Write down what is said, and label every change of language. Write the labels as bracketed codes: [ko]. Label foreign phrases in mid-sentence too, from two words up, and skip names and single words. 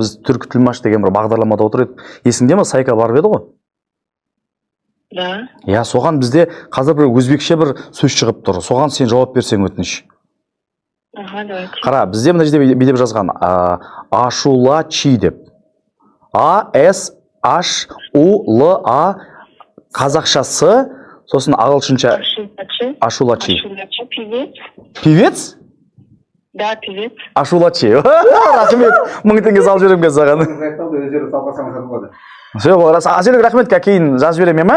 [kk] Біз түркі тілмаш деген бір бағдарламада отыр едік. Есіңде ме, Сайка барып еді ғой? [ru] Да. [kk] Я, соған бізде қазір бір өзбекше бір сөз шығып тұр. Соған сен жауап берсең өтініш. [ru] Давайте. [kk] Қара, бізде мына жерде бедеп жазған. Ашулачи деп. A-S-H-U-L-A қазақшасы, сосын ағылшынша Ашулачи. [ru] Певец? Певец? Да, певец. [kk] Ашулачи. Рахмет. 1000 теңге салып жіберемін саған. Аселек, рахмет, кейін жазып жіберемін ме?